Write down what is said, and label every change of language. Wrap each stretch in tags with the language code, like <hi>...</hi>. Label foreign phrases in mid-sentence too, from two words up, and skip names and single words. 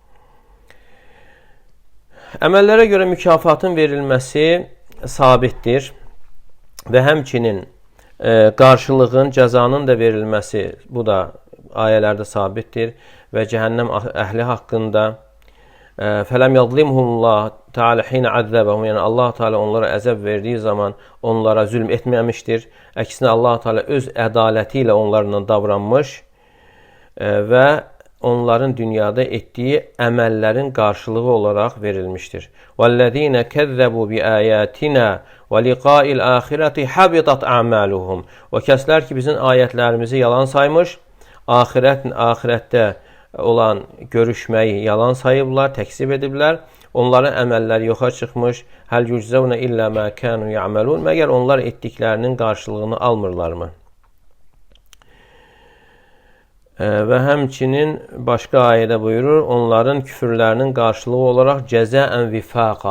<az>Əməllərə görə mükafatın verilməsi sabitdir və həmçinin qarşılığın, cəzanın da verilməsi bu da ayələrdə sabitdir və cəhənnəm əhli haqqında</az> <ar>فلم يظلمهم الله تعالى حين عذبهم,</ar> <az>yəni Allah Teala onlara əzəb verdiyi zaman onlara zülm etməmişdir. Əksinə Allah Teala öz ədaləti ilə onlarla davranmış və onların dünyada etdiyi əməllərin qarşılığı olaraq verilmişdir.</az> <ar>وَالَّذ۪ينَ كَذَّبُوا بِآيَاتِنَا وَلِقَاءِ الْآخِرَةِ حَبِطَتْ أَعْمَالُهُمْ.</ar> <az>O kəslər ki, bizim ayətlərimizi yalan saymış, axirətdə olan görüşməyi yalan sayıblar, təksib ediblər. Onların əməlləri yoxa çıxmış.</az> <ar>هل يجزون إلا ما كانوا يعملون.</ar> <az>Məgər onlar etdiklərinin qarşılığını almırlarmı? Və həmçinin başqa ayədə buyurur, onların küfürlərinin qarşılığı olaraq</az> <ar>جزاء وفاقا.</ar>